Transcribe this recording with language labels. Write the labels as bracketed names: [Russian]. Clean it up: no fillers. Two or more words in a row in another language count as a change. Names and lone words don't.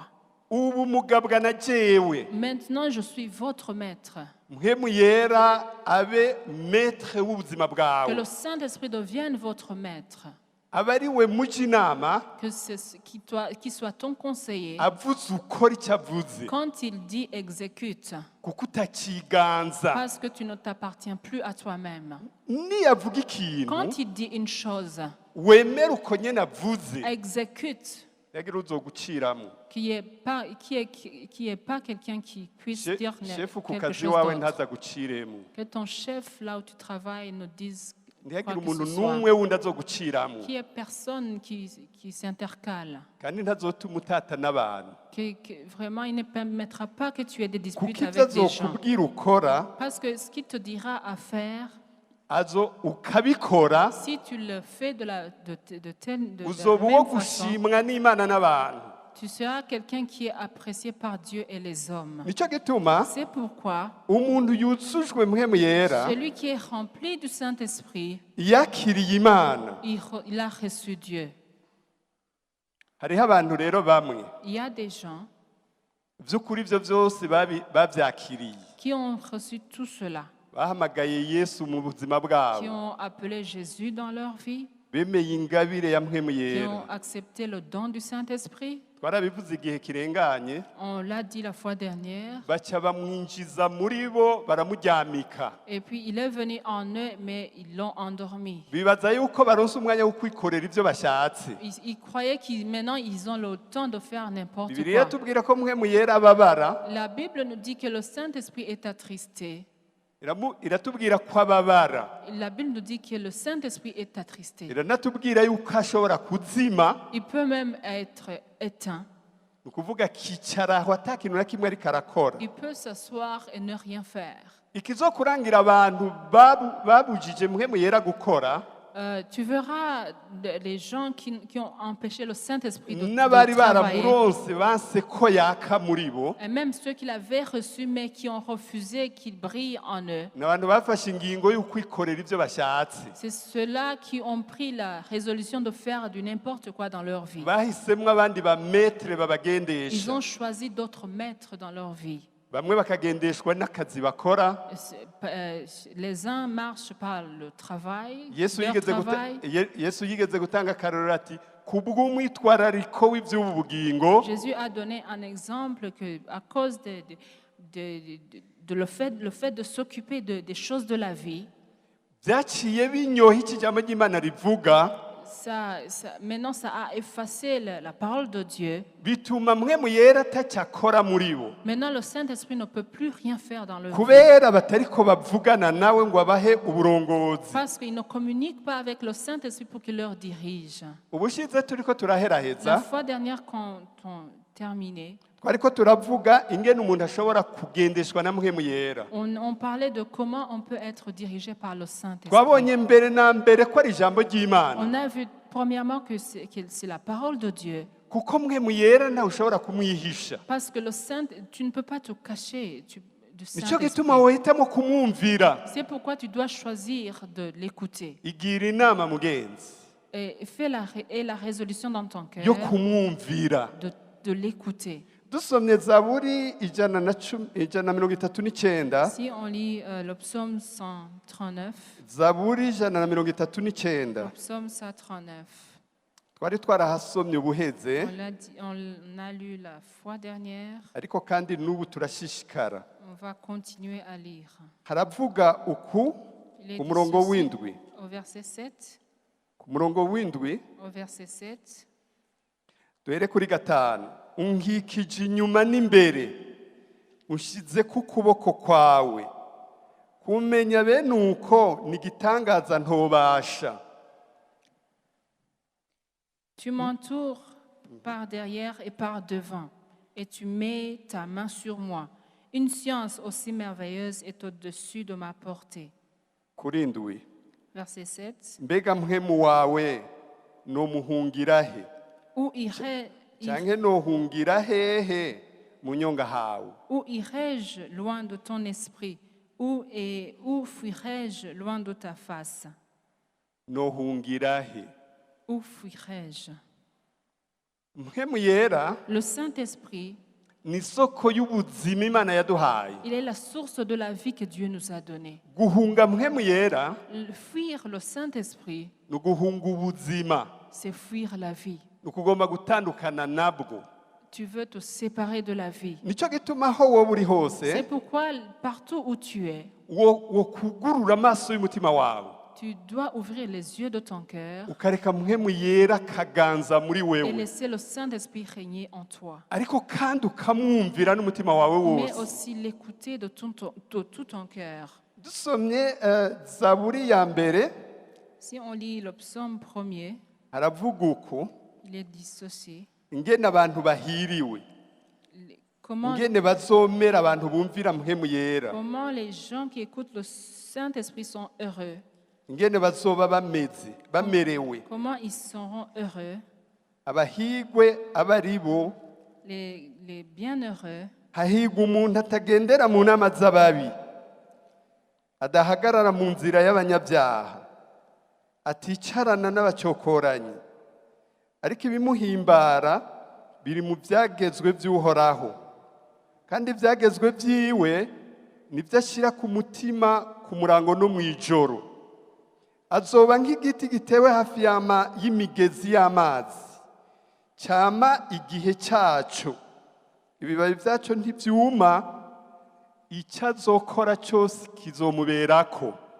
[Rundi] ubu mugabwa na jewe. [French] Maintenant, je suis votre maître. [Rundi] Mpwemu yera abe maître w'ubuzima [French] Que [Rundi] bwawe, [French] le Saint-Esprit devienne votre maître. [Rundi] abe ari we mujya inama, [French] Que qu'il soit ton conseiller. [Rundi] avuze ukora icyo avuze, [French] Quand il dit exécute, [Rundi] kuko utakiganza. [French] parce que tu ne t'appartiens plus à toi-même. [Rundi] Niyavuga ikintu [French] Quand il dit une chose, [Rundi] wemera uko nyene avuze, [French] exécute. [Rundi] yagira uzoguciramo. [French] Qui est pas quelqu'un qui puisse dire [Rundi] Shefu ku [French] quelque [Rundi] kazi [French] chose [Rundi] wawe [French] d'autre. [Rundi] ntazaguciremo. [French] Que ton chef, là où tu travailles, ne dise [Rundi] ntihagire [French] quoi que [Rundi] umuntu [French] ce soit. [Rundi] n'umwe wundi azoguciramo [French] Qu'il n'y ait personne qui s'intercale. [Rundi] kandi ntazotuma utata n'abantu [French] Vraiment, il ne permettra pas que tu aies des [Rundi] kuko [French] disputes [Rundi] ibyo [French] avec des gens. [Rundi] azokubwira ukora [French] Parce que ce qu'il te dira à faire, [Rundi] ukabikora [French] si tu le fais de la [Rundi] uzoba uwo [French] même façon, [Rundi] gushimwa n'imana n'abantu [French] tu seras quelqu'un qui est apprécié par Dieu et les hommes. [Rundi] nicyo gituma [French] C'est pourquoi [Rundi] umuntu yuzujwe mpwemu yera [French] celui qui est rempli du Saint-Esprit, [Rundi] yakiriye imana [French] il a reçu Dieu. [Rundi] hariho abantu rero bamwe [French] Il y a des gens [Rundi] by'ukuri ibyo byose babyakiriye [French] qui ont reçu tout cela, [Rundi] bahamagaye yesu mu buzima [French] qui [Rundi] bwabo [French] ont appelé Jésus dans leur vie, [Rundi] bemeye ingabire ya mpwemu [French] qui [Rundi] yera [French] ont accepté le don du Saint-Esprit. [Rundi] twarabivuze igihe kirenganye [French] On l'a dit la fois dernière. [Rundi] baca bamwinjiza muri bo baramuryamika [French] Et puis il est venu en eux, mais ils l'ont endormi. [Rundi] bibaza yuko baronse umwanya wo kwikorera ibyo bashatse [French] Ils croyaient qu'ils maintenant ils ont le temps de faire n'importe [Rundi] bibiliya [French] quoi. [Rundi] tubwira ko mpwemu yera ababara [French] La Bible nous dit que le Saint-Esprit est attristé. [Rundi] iratubwira ko ababara [French] La Bible nous dit que le Saint-Esprit est attristé. [Rundi] iranatubwira yuko ashobora kuzima [French] Il peut même être éteint. [Rundi] ni ukuvuga akicara aho ata kintu na kimwe ariko arakora [French] Il peut s'asseoir et ne rien faire. [Rundi] ikizokurangira abantu babujije mpwemu yera gukora [French] Tu verras les gens qui ont empêché le Saint-Esprit de [Rundi] n'abari [French] travailler. [Rundi] baramuronse banse ko yaka muri bo [French] Et même ceux qui l'avaient reçu, mais qui ont refusé qu'il brille en eux. [Rundi] ni abantu bafashe ingingo yo kwikorera ibyo bashatse [French] C'est ceux-là qui ont pris la résolution de faire du n'importe quoi dans leur vie. [Rundi] bahisemo abandi bametere [French] Ils [Rundi] babagendesha [French] ont choisi d'autres maîtres dans leur vie. [Rundi] bamwe bakagendeshwa n'akazi bakora [French] Les uns marchent par le travail, [Rundi] yesu [French] leur [Rundi] yigeze [French] travail. [Rundi] yesu yigeze gutanga akarorero ati kubw'umwitwarariko w'iby'ubu bugingo [French] Jésus a donné un exemple que, à cause de le fait de s'occuper des choses de la vie, [Rundi] byaciye binyoha iki jambo ry'imana rivuga [French] maintenant ça a effacé la parole de Dieu. [Rundi] bituma mpwemu yera atacyakora muri bo [French] Maintenant le Saint-Esprit ne peut plus rien faire dans leur vie. [Rundi] kubera batariko bavugana nawe ngo abahe uburongozi [French] Parce qu'ils ne communiquent pas avec le Saint-Esprit pour qu'il leur dirige. [Rundi] ubushize turiko [French] La [Rundi] turaheraheza [French] fois dernière quand on terminait, [Rundi] twariko turavuga ingene umuntu ashobora kugendeshwa na mpwemu yera [French] on parlait de comment on peut être dirigé par le Saint-Esprit. [Rundi] twabonye mbere na mbere ko ari ijambo ry'imana [French] On a vu premièrement que c'est la parole de Dieu. [Rundi] kuko mpwemu yera ntawe ushobora kumwihisha [French] Parce que le Saint, tu ne peux pas te cacher du [Rundi] nicyo [French] Saint-Esprit. [Rundi] gituma wohitamo kumwumvira [French] C'est pourquoi tu dois choisir de l'écouter. [Rundi] igira inama mugenzi [French] Et fais la résolution dans ton cœur [Rundi] yo kumwumvira [French] de l'écouter. [Rundi] dusomye zaburi ijana na mirongo itatu n'icyenda [French] Si on lit le psaume 139, [Rundi] zaburi ijana na mirongo itatu n'icyenda [French] le psaume 139, [Rundi] twari twarahasomye ubuheze [French] on a lu la fois dernière, [Rundi] ariko kandi n'ubu turashishikara [French] on va continuer à lire. [Rundi] haravuga uku [French] Il est [Rundi] ku [French] dit [Rundi] murongo [French] ceci, [Rundi] w'indwi [French] au verset 7, [Rundi] ku murongo w'indwi [French] au verset 7, [Rundi] duhere kuri gatanu unkikije inyuma n'imbere ushyize ku kuboko kwawe kumenya bene uko ni igitangaza ntobasha [French] tu m'entoures par derrière et par devant, et tu mets ta main sur moi. Une science aussi merveilleuse est au-dessus de ma portée. [Rundi] kuri indwi [French] Verset 7. [Rundi] mbega mpwemu wawe nomuhungira he [French] Où irai- [Rundi] canke nohungira hehe mu nyonga hawe [French] où irai-je loin de ton esprit? Où fuirai-je loin de ta face? [Rundi] nohungira he [French] Où fuirai-je? [Rundi] mpwemu yera [French] Le Saint-Esprit, [Rundi] ni isoko y'ubuzima imana yaduhaye [French] il est la source de la vie que Dieu nous a donnée. [Rundi] guhunga mpwemu yera [French] Fuir le Saint-Esprit, [Rundi] ni uguhunga ubuzima [French] c'est fuir la vie. [Rundi] ni ukugomba gutandukana nabwo [French] Tu veux te séparer de la vie. [Rundi] nicyo gituma aho wowe uri hose [French] C'est pourquoi partout où tu es, [Rundi] wo kugurura amaso y'umutima wawe [French] tu dois ouvrir les yeux de ton cœur [Rundi] ukareka mpwemu yera kaganza muri [French] et [Rundi] wewe [French] laisser le Saint-Esprit régner en toi. [Rundi] ariko kandi ukamwumvira n'umutima wawe [French] Mais [Rundi] wose [French] aussi l'écouter de tout ton cœur. [Rundi] dusomye zaburi ya mbere [French] Si on lit le psaume 1er, [Rundi] haravuga uku [French] il est dit ceci. [Rundi] ingene abantu bahiriwe [French] Comment, [Rundi] ingene bazomera abantu bumvira mpwemu yera [French] comment les gens qui écoutent le Saint-Esprit sont heureux. [Rundi] ingene bazoba bamerewe [French] Comment ils seront heureux. [Rundi] abahigwe abari bo [French] Les bienheureux, [Rundi] hahigwa umuntu atagendera mu nama z'ababi adahagarara mu nzira y'abanyabyaha aticarana n'abacokoranyi ariko ibimuhimbara biri mu byagezwe by'uhoraho kandi ibyagezwe byiwe nibyo ashyira ku mutima ku murango no mu ijoro azoba nk'igiti gitewe hafi y'imigezi y'amazi cyama igihe cyaco ibibabi byaco ntibyuma icyo azokora cyose kizomuberako.